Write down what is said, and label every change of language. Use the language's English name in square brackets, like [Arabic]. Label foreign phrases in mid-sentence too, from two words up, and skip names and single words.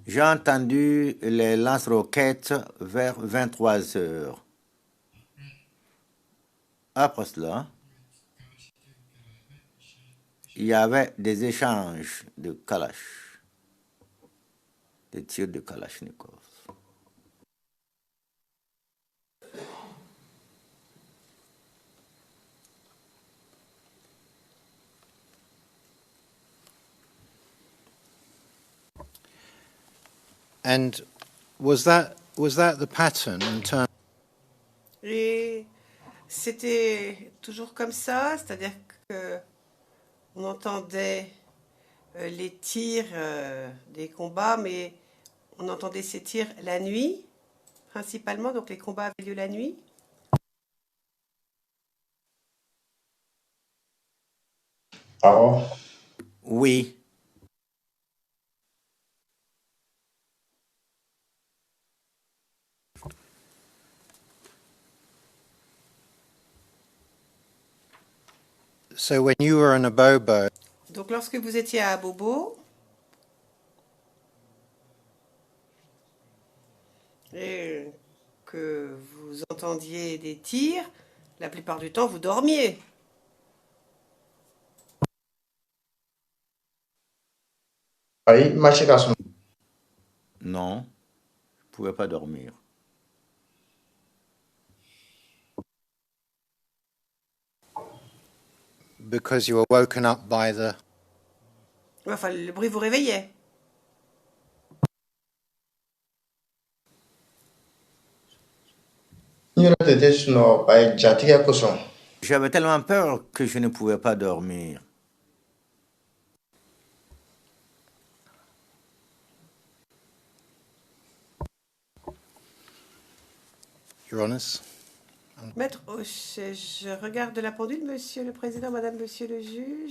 [French] J'ai entendu les lance-roquettes vers 23 heures. Après cela, il y avait des échanges de Kalash, des tirs de Kalachnikov. [English] And was that the pattern in terms? [French] Et c'était toujours comme ça, c'est-à-dire que on entendait les tirs des combats, mais on entendait ces tirs la nuit, principalement, donc les combats avaient lieu la nuit. [Bambara] Awɔ. [French] Oui, [English] So when you were in Abobo, [French] Donc lorsque vous étiez à Bobo, et que vous entendiez des tirs, la plupart du temps vous dormiez. [Bambara] Ayi, ma se ka sunɔgɔ. [French] non, je ne pouvais pas dormir. [English] because you were woken up by the. [French] Enfin, le bruit vous réveillait. [Bambara] N yɛrɛ tɛ sunɔgɔ ba ye jatigɛ kosɔn. [French] J'avais tellement peur que je ne pouvais pas dormir. [English] Your Honours. [French] Maître Hoche, je regarde la pendule, Monsieur le Président, Madame, Monsieur le Juge.